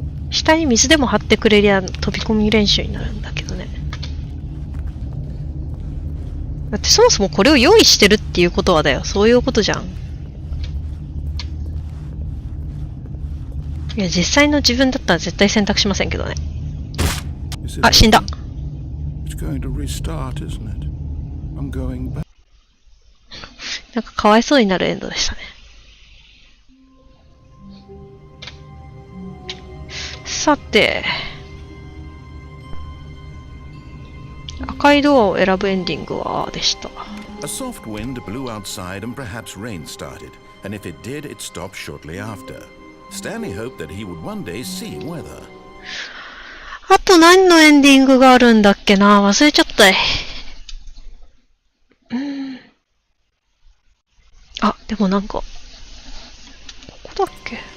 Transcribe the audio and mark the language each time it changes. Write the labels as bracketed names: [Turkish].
[Japanese] 下に水でも張ってくれりゃ飛び込み練習になるんだけどね。だってそもそもこれを用意してるっていうことはだよ。そういうことじゃん。いや、実際の自分だったら絶対選択しませんけどね。あ、死んだ。 [English] It's going to restart, isn't it? I'm going back. [Japanese] なんかかわいそうになるエンドでしたね。さて、赤いドアを選ぶエンディングはでした。 [English] A soft wind blew outside and perhaps rain started, and if it did, it stopped shortly after. Stanley hoped that he would one day see weather. [Japanese] あと何のエンディングがあるんだっけな、忘れちゃったい。あ、でもなんか、ここだっけ？